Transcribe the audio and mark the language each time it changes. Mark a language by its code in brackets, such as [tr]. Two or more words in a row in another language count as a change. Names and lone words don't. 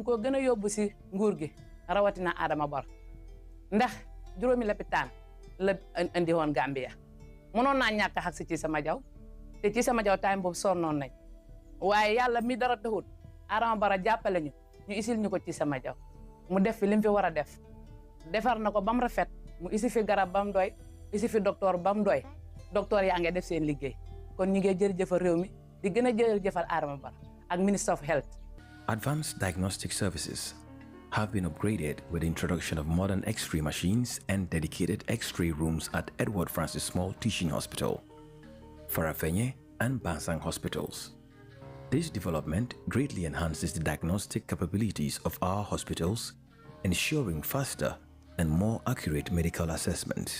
[wo] ko gën a yóbbu si nguur gi rawatina Adama Barrow ndax juróomi lapitaan la andi woon Gambia mënoon naa ñàkk a xag ci sama jaw te ci sama jaw time boobu sonnoon nañ waaye yàlla mi dara taxut Adama Barrow jàppale ñu isil ñu ko ci sama jaw mu def fi lim fi war a def defar na ko ba mu rafet mu isi fi garab ba mu doy isi fi docteur ba mu doy docteur yaa ngi def seen liggéey kon ñu ngi jërëjëfal réew mi di gën a jërëjëfal Adama Barrow ak [en] Minister of Health. Advanced diagnostic services have been upgraded with the introduction of modern X-ray machines and dedicated X-ray rooms at Edward Francis Small Teaching Hospital, Farafenye and Bansang hospitals. This development greatly enhances the diagnostic capabilities of our hospitals ensuring faster and more accurate medical assessments.